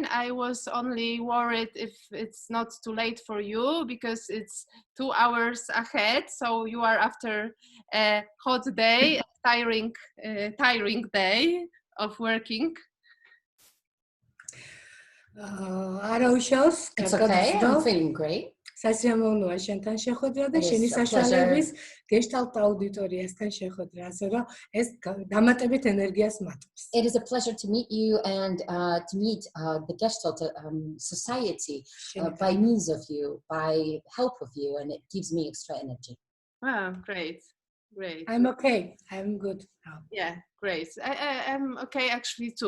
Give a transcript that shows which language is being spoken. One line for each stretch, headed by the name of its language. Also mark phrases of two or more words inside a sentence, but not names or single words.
English: I was only worried if it's not too late for you because it's 2 hours ahead. So you are after a hot day, a tiring day of working. It's okay. I'm feeling great.
Georgian: სასიამოვნოა შენთან შეხვედრა და შენი საშუალების gestalt აუდიტორიასთან შეხვედრა, ასე რომ ეს დამატებით ენერგიას მატებს.
English: It is a pleasure to meet you and to meet the Gestalt society by means of you, by help of you, and it gives me extra energy. Wow, great. I'm okay. I'm good now. Yeah, great. I'm okay actually too.